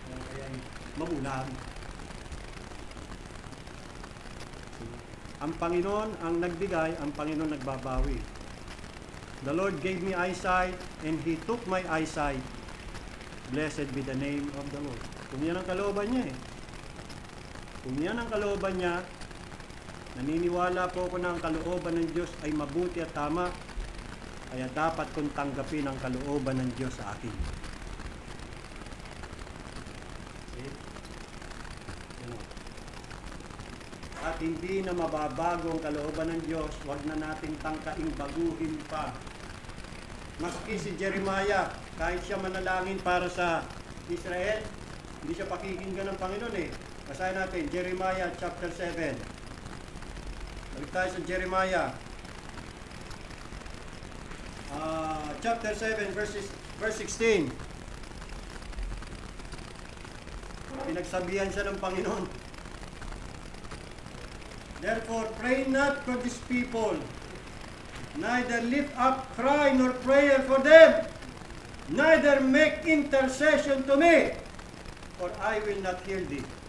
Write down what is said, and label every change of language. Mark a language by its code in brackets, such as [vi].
[tl] Kaya mamulag. Ang Panginoon ang nagbigay, ang Panginoon nagbabawi. [en] The Lord gave me eyesight and He took my eyesight. Blessed be the name of the Lord. [tl] Kung yan ang kalooban niya eh. Kung yan ang kalooban niya, naniniwala po ako na ang kalooban ng Diyos ay mabuti at tama, kaya dapat kong tanggapin ang kalooban ng Diyos sa akin. [en] See? [tl] At hindi na mababago ang kalooban ng Diyos, huwag na nating tangkaing baguhin pa. Maski si Jeremiah, kahit siya manalangin para sa Israel, hindi siya pakikinggan ng Panginoon eh. Basahin natin, Jeremiah chapter 7. Balik tayo sa Jeremiah. Chapter 7, verse 16. Pinagsabihan siya ng Panginoon. [en] Therefore, pray not for these people, neither lift up cry nor prayer for them, neither make intercession to me, for I will not hear thee.